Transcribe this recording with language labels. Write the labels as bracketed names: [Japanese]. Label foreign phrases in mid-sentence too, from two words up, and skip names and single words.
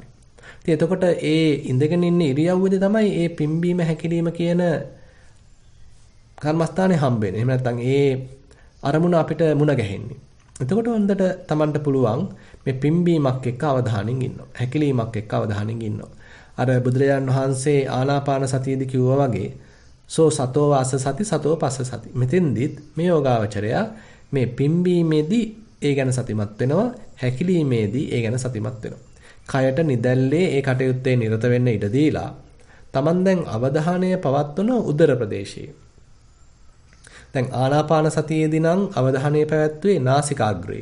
[Sinhala] ඉතින් එතකොට ඒ ඉඳගෙන ඉන්න ඉරියව්වේදී තමයි මේ පිම්බීම හැකිලිම කියන කර්මස්ථානේ හම්බෙන්නේ. එහෙම නැත්නම් ඒ අරමුණ අපිට මුණ ගැහෙන්නේ. එතකොට හොඳට Tamanට පුළුවන් මේ පිම්බීමක් එක්ක අවධානයෙන් ඉන්නවා. හැකිලීමක් එක්ක අවධානයෙන් ඉන්නවා. අර බුදුරජාණන් වහන්සේ ආනාපාන සතියේදී කිව්වා වගේ [Pali] සෝ සතෝ වාස සති සතෝ පස්ස සති. [Sinhala] මෙතෙන්දිත් මේ යෝගාවචරයා මේ පිම්බීමේදී ඒ ගැන සතිමත් වෙනවා. හැකිලීමේදී ඒ ගැන සතිමත් වෙනවා. කයට නිදැල්ලේ ඒ කටයුත්තේ නිරත වෙන්න ඉඩ දීලා Taman දැන් අවධානය පවත්වන උදර ප්‍රදේශයේ. දැන් ආනාපාන සතියේදී නම් අවධානය පැවැත්වුවේ නාසිකාග්‍රේ.